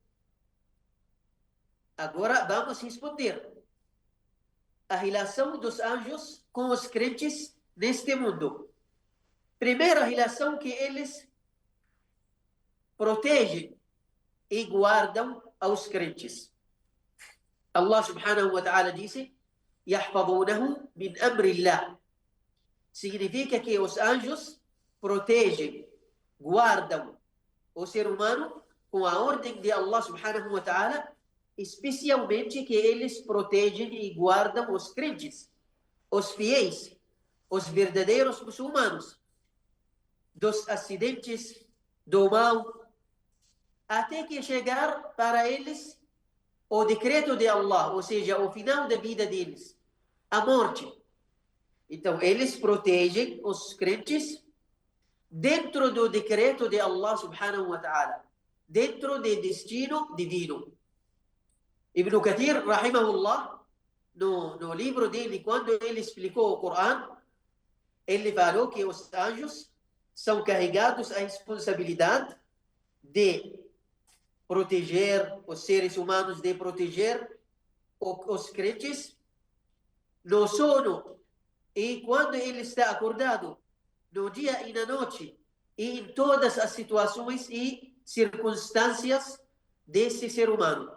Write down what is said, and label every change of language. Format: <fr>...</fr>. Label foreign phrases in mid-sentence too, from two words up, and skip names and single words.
<pt>Agora vamos responder. A relação dos anjos com os crentes neste mundo. Primeira relação, que eles protegem e guardam aos crentes. Allah</pt> <ar>سبحانه وتعالى</ar> <pt>disse:</pt> <ar>يَحْفَظُونَهُ مِنْ أَمْرِ اللَّهِ.</ar> <pt>Significa que os anjos protegem, guardam o ser humano com a ordem de Allah</pt> <ar>سبحانه وتعالى,</ar> <pt>especialmente que eles protegem e guardam os crentes, os fiéis, os verdadeiros muçulmanos, dos acidentes, do mal, até que chegar para eles o decreto de Allah, ou seja, o final da vida deles, a morte. Então, eles protegem os crentes dentro do decreto de Allah</pt> <ar>سبحانه وتعالى,</ar> <pt>dentro do destino divino. Ibn Kathir, rahimahullah, no livro dele, quando ele explicou o Corão, ele falou que os anjos são carregados a responsabilidade de proteger os seres humanos, de proteger os crentes no sono, e quando ele está acordado, no dia e na noite, e em todas as situações e circunstâncias desse ser humano.</pt>